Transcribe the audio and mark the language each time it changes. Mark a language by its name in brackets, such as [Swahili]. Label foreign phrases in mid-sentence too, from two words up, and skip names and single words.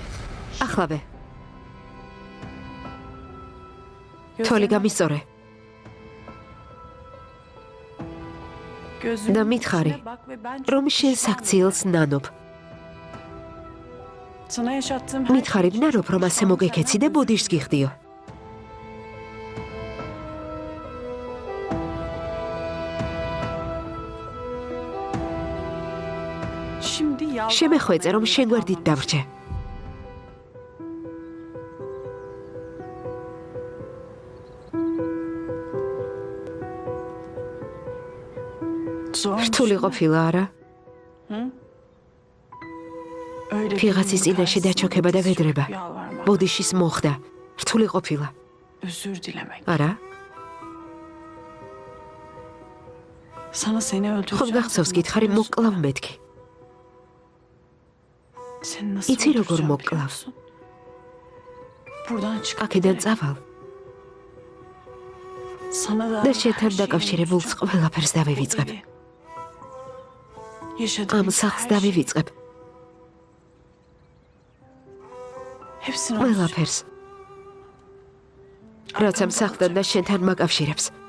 [Georgian] ახლავე. თოლი გამისწორე. და მითხარი, რომ შენ საქციელს ნანობ. [Turkish] Sana yaşattığım [Georgian] მითხარებიდან რომ ასე მოგეკეცი და ბუდიშს გიხდიო. [Turkish] Şimdi yalvarmaya [Georgian] შემეხვეწე რომ შენ გვერდით დავრჩე. [Turkish] zor. [Georgian] რთული ყოფილა არა? [Turkish] Öyle [Georgian] ვიღაცის წინაშე დაჩოქება და ვედრება. [Turkish] Yalvarmak, [Georgian] ბუდიშის მოხდა. რთული ყოფილა. [Turkish] özür dilemek. [Georgian] არა? [Turkish] Sana seni [Georgian] ხომ [Turkish] öldüreceğim. [Georgian] გახსოვს გითხარი მოკლავ მეთქი. [Turkish] Seni nasıl [Georgian] იცი როგორ [Turkish] öldüreceğim [Georgian] მოკლავ? [Turkish] biliyor musun? Buradan çık. [Georgian] აქედან წავალ [Turkish] Sana da [Georgian] და შენთან დაკავშირებულს ყველაფერს დავივიწყებ. ამ სახლს დავივიწყებ. [Turkish] Hepsini [Georgian] ყველაფერს. რაც ამ სახლთან და შენთან მაკავშირებს.